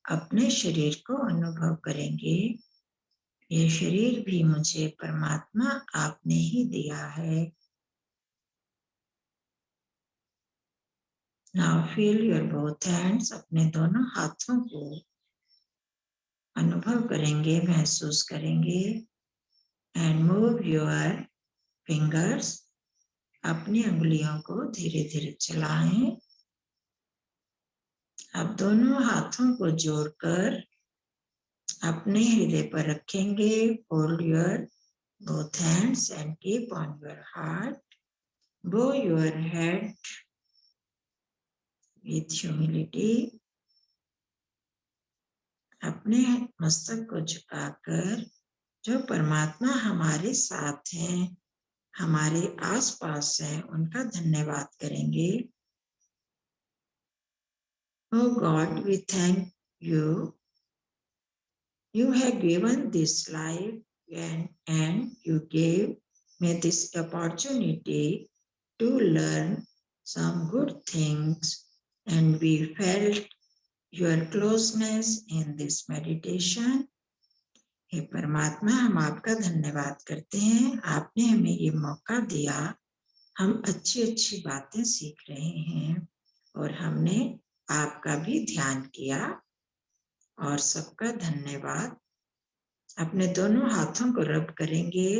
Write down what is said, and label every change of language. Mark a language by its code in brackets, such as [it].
[hi] अपने शरीर को अनुभव करेंगे। ये शरीर भी मुझे परमात्मा आपने ही दिया है। [en] Now feel your both hands. [hi] अपने दोनों हाथों को अनुभव करेंगे, महसूस करेंगे। [en] And move your fingers. [hi] अपनी उंगलियों को धीरे धीरे चलाएं। अब दोनों हाथों को जोड़कर अपने हृदय पर रखेंगे। [en] Hold your both hands and keep on your heart. Bow your head with humility. [hi] अपने मस्तक को झुकाकर जो परमात्मा हमारे साथ हैं, हमारे आसपास हैं, उनका धन्यवाद करेंगे। [en] Oh God, we thank you. You have given this life and you gave me this opportunity to learn some good things, and we felt your closeness in this meditation. [hi] हे परमात्मा, हम आपका धन्यवाद करते हैं। आपने हमें ये मौका दिया। हम अच्छी अच्छी बातें सीख रहे हैं और हमने आपका भी ध्यान किया। और सबका धन्यवाद। अपने दोनों हाथों को रब करेंगे।